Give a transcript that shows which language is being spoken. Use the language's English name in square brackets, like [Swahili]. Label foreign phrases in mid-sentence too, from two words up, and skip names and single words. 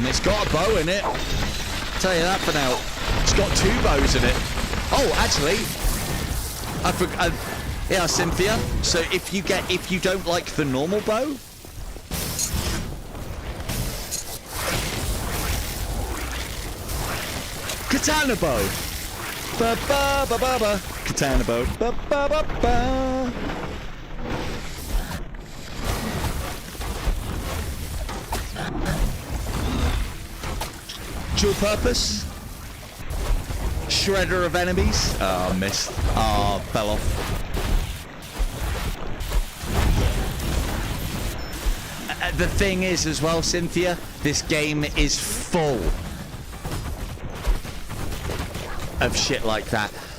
[English] It's got a bow in it. Tell you that for now. It's got 2 bows in it. Oh, actually, I forgot. Yeah, Cynthia. So if you don't like the normal bow, katana bow. Ba ba ba ba ba. Katana bow. Ba ba ba ba. Dual purpose. Shredder of enemies. Oh, missed. Oh, fell off. The thing is as well, Cynthia, this game is full of shit like that.